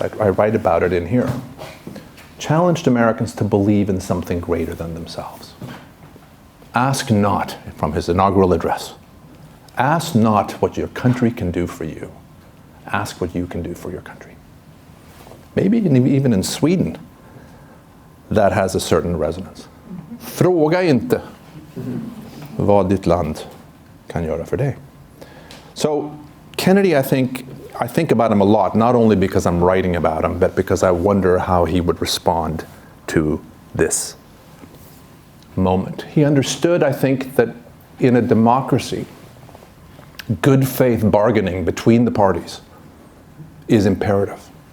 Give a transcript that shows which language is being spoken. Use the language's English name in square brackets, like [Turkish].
[English] I write about it in here. Challenged Americans to believe in something greater than themselves. Ask not, from his inaugural address, ask not what your country can do for you. Ask what you can do for your country. Maybe even in Sweden, that has a certain resonance. [Swedish] Fråga inte vad ditt land kan göra för dig. [English] So Kennedy, I think about him a lot, not only because I'm writing about him, but because I wonder how he would respond to this moment. He understood, I think, that in a democracy, good faith bargaining between the parties is imperative.